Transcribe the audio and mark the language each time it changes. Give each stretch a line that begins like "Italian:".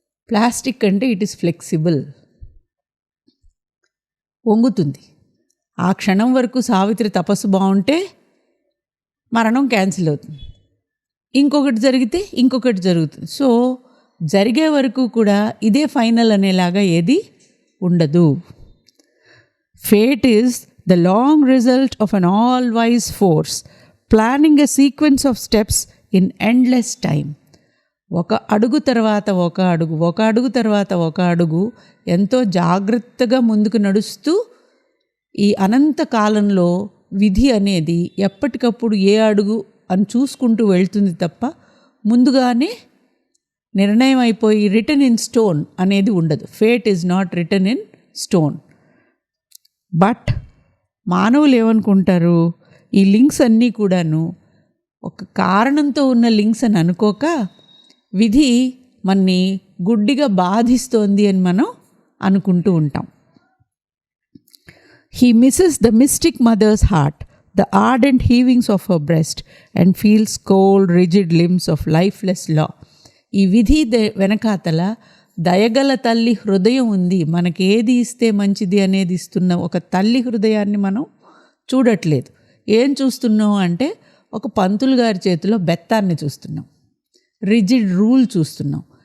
Telugu: Plastic అంటే
English: it is flexible,
Telugu: వంగుతుంది. ఆ క్షణం వరకు సావిత్రి తపస్సు బాగుంటే మరణం క్యాన్సిల్ అవుతుంది, ఇంకొకటి జరిగితే ఇంకొకటి జరుగుతుంది. సో జరిగే వరకు కూడా ఇదే ఫైనల్ అనేలాగా ఏది ఉండదు.
English: Fate is the long result of an all-wise force planning a sequence of steps in endless time.
Telugu: ఒక అడుగు తర్వాత ఒక అడుగు, ఒక అడుగు తర్వాత ఒక అడుగు ఎంతో జాగ్రత్తగా ముందుకు నడుస్తూ ఈ అనంత కాలంలో విధి అనేది ఎప్పటికప్పుడు ఏ అడుగు అని చూసుకుంటూ వెళ్తుంది తప్ప ముందుగానే నిర్ణయం అయిపోయి
English: written in stone
Telugu: అనేది ఉండదు.
English: Fate is not written in stone.
Telugu: But మానవులు ఏమనుకుంటారు, ఈ లింక్స్ అన్నీ కూడాను ఒక కారణంతో ఉన్న లింక్స్ అని అనుకోక విధి మనని గుడ్డిగా బాధిస్తోంది అని మనం అనుకుంటూ ఉంటాం.
English: He misses the mystic mother's heart, ద ardent heavings of her breast and feels cold rigid limbs of lifeless law.
Telugu: ఈ విధి వెనకాతల దయగల తల్లి హృదయం ఉంది. మనకి ఏది ఇస్తే మంచిది అనేది ఇస్తున్న ఒక తల్లి హృదయాన్ని మనం చూడట్లేదు. ఏం చూస్తున్నాం అంటే ఒక పంతులు గారి చేతిలో బెత్తాన్ని చూస్తున్నాం, రిజిడ్ రూల్ చూస్తున్నాం.